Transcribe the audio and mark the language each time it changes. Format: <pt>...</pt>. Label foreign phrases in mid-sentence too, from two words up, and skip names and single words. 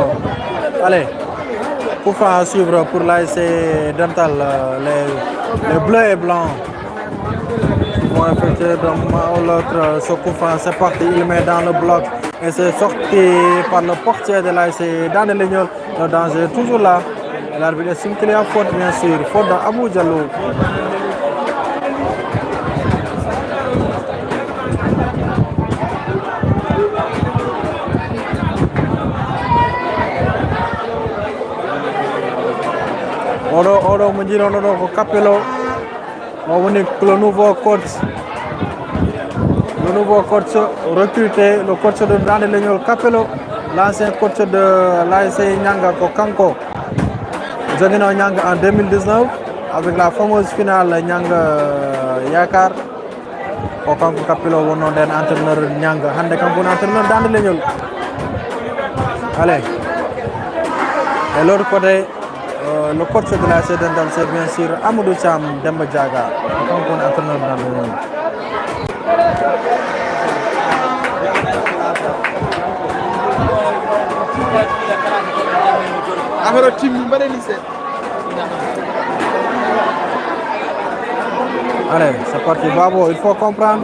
<fr>Allez, coup franc à suivre pour l'ASC Dental, les bleus et blancs vont effectuer d'un moment ou l'autre ce coup franc. C'est parti, il met dans le bloc et c'est sorti par le portier de l'ASC dans le lignol. Le danger est toujours là. L'arbitre estime qu'il y a faute, bien sûr. Faute d'Abou Diallo.</fr> <ff>Odo mo jirono do ko Capello mo woni</ff> <fr>le nouveau coach recruté, le coach de Dande Legnol Capello, l'ancien coach de l'ASC Nianga</fr> <ff>ko kanko jogino Nianga</ff> <fr>en 2019 avec la fameuse finale Nianga Yakar</fr> <ff>ko kanko Capello wonno den entraîneur Nianga hande kanko entraîneur Dande Legnol.</ff> <fr>Allez, et l'autre côté le coach de l'ASC Dental, c'est bien sûr Amadou Cham Demba Diaga, donc on entraîneur dans le monde. Allez, c'est parti, Babo, il faut comprendre.</fr>